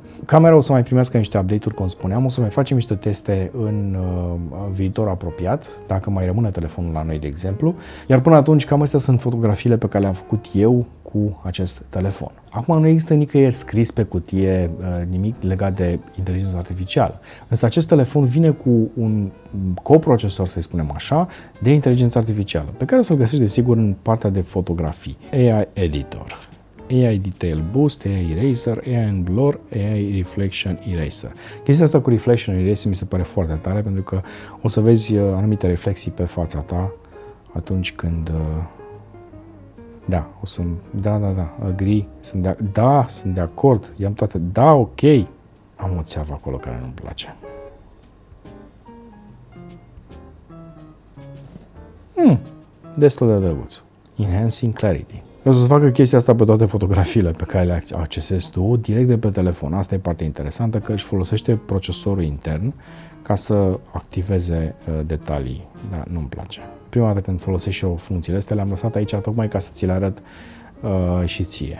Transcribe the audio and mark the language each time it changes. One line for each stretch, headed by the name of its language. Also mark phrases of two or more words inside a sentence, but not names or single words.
Romanian: Camera o să mai primească niște update-uri, cum spuneam, o să mai facem niște teste în viitor apropiat, dacă mai rămâne telefonul la noi, de exemplu, iar până atunci cam astea sunt fotografiile pe care le-am făcut eu cu acest telefon. Acum nu există nicăieri scris pe cutie nimic legat de inteligența artificială. Însă acest telefon vine cu un coprocesor, să-i spunem așa, de inteligență artificială, pe care o să-l găsești desigur în partea de fotografii. AI Editor, AI Detail Boost, AI Eraser, AI Blur, AI Reflection Eraser. Chestia asta cu Reflection Eraser mi se pare foarte tare, pentru că o să vezi anumite reflexii pe fața ta atunci când Da, o să... Da, agree. Sunt de acord. I-am toate. Da, ok. Am o țeavă acolo care nu-mi place. Destul de drăguț.
English: Enhancing clarity.
Romanian: O să facă chestia asta pe toate fotografiile pe care le accesezi tu direct de pe telefon. Asta e partea interesantă, că își folosește procesorul intern ca să activeze detalii. Da, nu-mi place. Prima dată când folosești eu funcțiile astea, le-am lăsat aici tocmai ca să ți le arăt și ție.